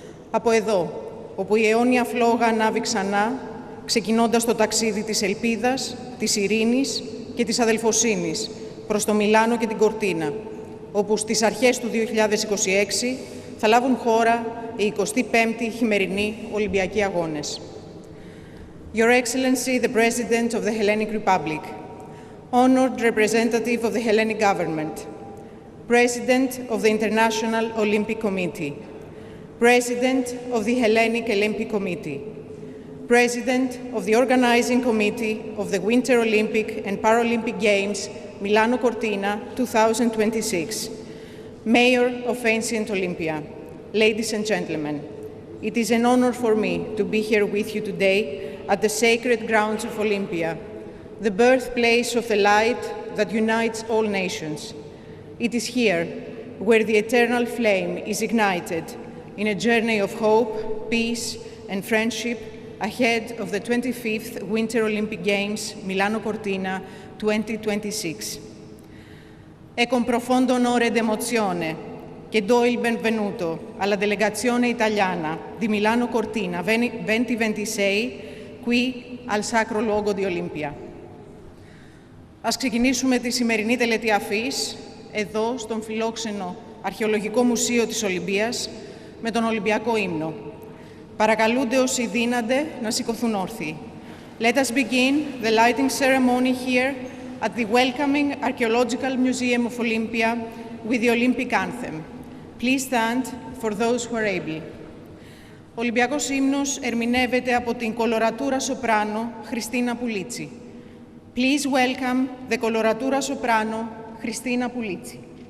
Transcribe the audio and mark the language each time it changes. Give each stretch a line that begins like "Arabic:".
Greek: Από εδώ, όπου η αιώνια φλόγα ανάβει ξανά, ξεκινώντας το ταξίδι της ελπίδας, της ειρήνης και της αδελφοσύνης προς το Μιλάνο και την Κορτίνα, όπου στις αρχές του 2026 θα λάβουν χώρα οι 25η χειμερινοί Ολυμπιακοί Αγώνες.
English: Your Excellency, the President of the Hellenic Republic, honored representative of the Hellenic government, President of the International Olympic Committee, President of the Hellenic Olympic Committee, President of the Organizing Committee of the Winter Olympic and Paralympic Games Milano Cortina 2026, Mayor of Ancient Olympia, ladies and gentlemen, it is an honor for me to be here with you today at the sacred grounds of Olympia, the birthplace of the light that unites all nations. It is here where the eternal flame is ignited in a journey of hope, peace, and friendship ahead of the 25th Winter Olympic Games Milano Cortina 2026.
Italian: È con profondo onore ed emozione che do il benvenuto alla delegazione italiana di Milano Cortina 2026 qui al sacro luogo di Olimpia.
Greek: Ας ξεκινήσουμε τη σημερινή τελετή αφής εδώ στον φιλόξενο Αρχαιολογικό Μουσείο της Ολυμπίας με τον Ολυμπιακό ύμνο. Παρακαλούνται όσοι δύνανται να σηκωθούν όρθιοι.
English: Let us begin the lighting ceremony here at the welcoming Archaeological Museum of Olympia with the Olympic anthem. Please stand for those who are able.
Greek: Ο Ολυμπιακός ύμνος ερμηνεύεται από την κολορατούρα σοπράνο Χριστίνα Πουλίτσι. Please welcome the coloratura soprano Χριστίνα Πουλίτσι.